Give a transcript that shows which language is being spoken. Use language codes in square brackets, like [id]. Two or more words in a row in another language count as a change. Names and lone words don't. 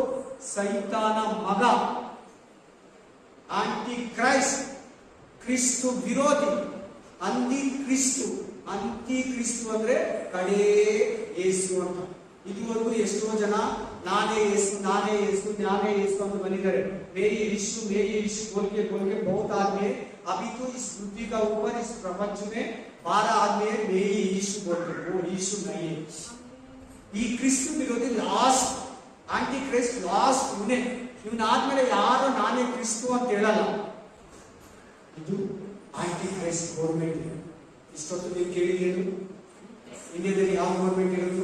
[kn] ಸೈತಾನ ಮಗ [en] anti Christ, [kn] ಕ್ರಿಸ್ತು ವಿರೋಧಿ, ಅಂತಿ ಕ್ರಿಸ್ತು. ಅಂತಿ ಕ್ರಿಸ್ತು ಅಂದ್ರೆ ಕಡೇ ಯೇಸು ಅಂತ. ಇದುವರೆಗೂ ಎಷ್ಟೋ ಜನ ನಾನೇ ಯೇಸು, ನಾನೇ ಯೇಸು, ನಾನೇ ಯೇಸು ಅಂತ ಬಂದಿದ್ದಾರೆ. [hi] ಮೇರಿ यीशु, मेरी यीशु बोल के बहुत आदमी अभी तो इस पृथ्वी का ऊपर, इस प्रपंच में 12 आदमी मेरी यीशु बोलते, वो यीशु नहीं है. [kn] ಈ ಕ್ರಿಸ್ತು ವಿರೋಧಿ [en] last anti Christ, [kn] ಲಾಸ್ಟ್ ಇವನಾದ್ಮೇಲೆ ಯಾರು ನಾನೇ ಕ್ರಿಸ್ತು ಅಂತ ಹೇಳಲ್ಲ. ಇದು [en] anti Christ government. [kn] ಇಷ್ಟೊತ್ತು ನೀವು ಕೇಳಿದೇನು? ಇಂಡಿಯಾದಲ್ಲಿ ಯಾವ ಗೌರ್ಮೆಂಟ್ ಇರೋದು?